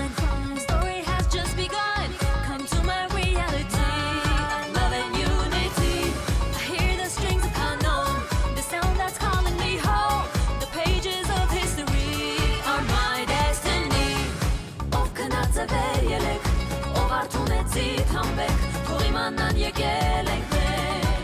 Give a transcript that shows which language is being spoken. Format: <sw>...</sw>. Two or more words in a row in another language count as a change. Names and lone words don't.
<en>The story has just begun. Come to my reality. Love and unity. I hear the strings of Hanon, the sound that's calling me home. The pages of history are my destiny.</en> <hy>Ով քնացել ելեք, ով արթունեցիք համբեք, թող իմանան եկել ենք մենք.</hy>